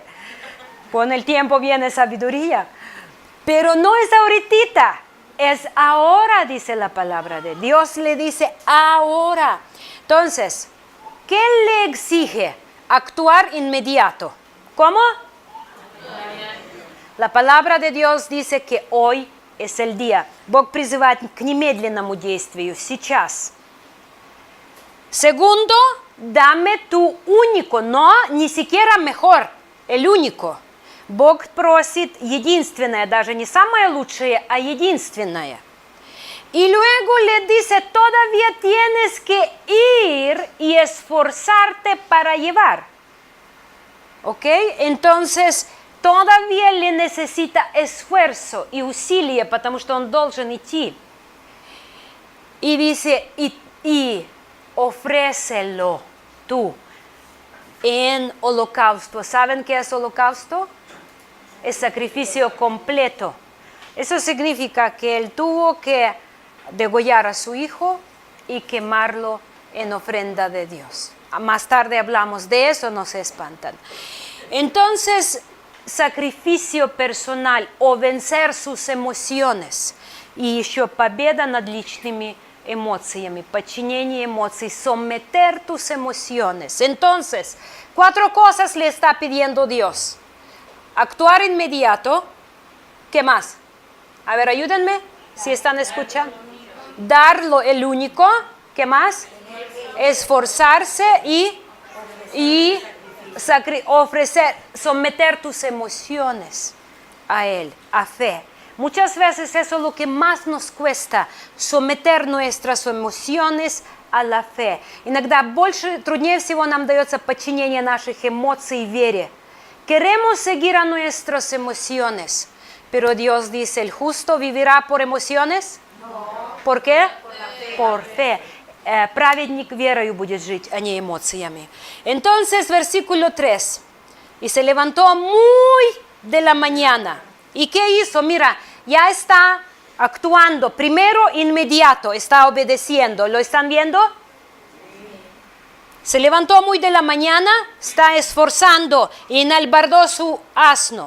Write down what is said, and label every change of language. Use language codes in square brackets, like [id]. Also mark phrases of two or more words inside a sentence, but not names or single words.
[es] Con el tiempo viene sabiduría. Pero no es ahorita, es ahora, dice la palabra de Dios. Le dice ahora. Entonces, ¿qué le exige? Actuar inmediato. ¿Cómo? La palabra de Dios dice que hoy es el día. [ru] Бог призывает к немедленному действию, сейчас. [es] Segundo, dame tu único, no, ni siquiera mejor, el único. [ru] Бог просит единственное, даже не самое лучшее, а единственное. [es] Y luego le dice, todavía tienes que ir y esforzarte para llevar. ¿Ok? Entonces, todavía le necesita esfuerzo y [ru] усилие, потому что он должен идти. [es] Y dice, y ofrécelo tú en holocausto. ¿Saben qué es holocausto? Es sacrificio completo. Eso significa que él tuvo que degollar a su hijo y quemarlo en ofrenda de Dios. Más tarde hablamos de eso, no se espantan. Entonces, sacrificio personal o vencer sus emociones. [ru] И еще победа над личными эмоциями, подчинение эмоций, [es] someter tus emociones. Entonces, 4 cosas le está pidiendo Dios. Actuar inmediato. ¿Qué más? A ver, ayúdenme si están escuchando. Darlo el único. ¿Qué más? Esforzarse y ofrecer, someter tus emociones a Él, a fe. Muchas veces eso es lo que más nos cuesta, someter nuestras emociones a la fe. [ru] Иногда труднее всего нам дается подчинение наших эмоций вере. [es] Queremos seguir a nuestras emociones, pero Dios dice, ¿el justo vivirá por emociones? No. ¿Por qué? Por fe. [ru] Праведник верою будет жить, а не эмоциями. [es] Entonces, versículo 3. Y se levantó muy de la mañana. ¿Y qué hizo? Mira, ya está actuando. Primero, inmediato, está obedeciendo. ¿Lo están viendo? Se levantó muy de la mañana, está esforzando y enalbardó su asno.